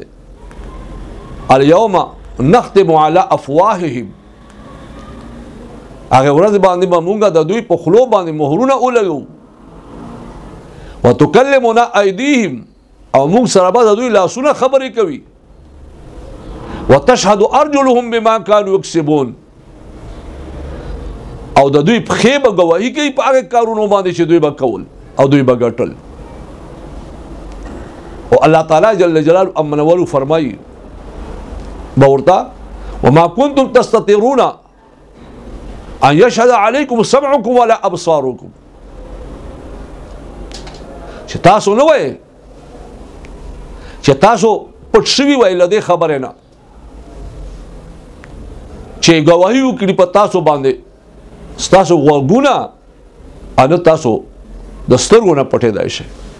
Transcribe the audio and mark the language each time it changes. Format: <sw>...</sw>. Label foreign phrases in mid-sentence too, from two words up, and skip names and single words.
<ar>الیوم نختم علی افواههم،</ar> <ps>هغه ورځ باندې به مونږ د دوی په خلو باندې مهرونه ولګو.</ps> <ar>وتکلمنا ایدیهم،</ar> <ps>او موږ سره به د دوی لاسونه خبرې کوي.</ps> <ar>وتشهد ارجلهم بما كانوا يكسبون،</ar> <ps>او د دوی پښې به ګواهي کوي په هغه کارونو باندې چې دوی به کول او دوی به ګټل.</ps> <ar>او الله تعالی جل جلاله</ar> <ps>امنولو فرمایي به ورته</ps> <ar>وما كنتم تستطيعون ان يشهد عليكم سمعكم ولا ابصاركم،</ar> <ps>چې تاسو نه وای چې تاسو پټ شوي وای له دې خبرې نه چې ګواهي وکړي په تاسو باندې ستاسو غوږونه ان تاسو د سترګو نه پټېدای شي.</ps>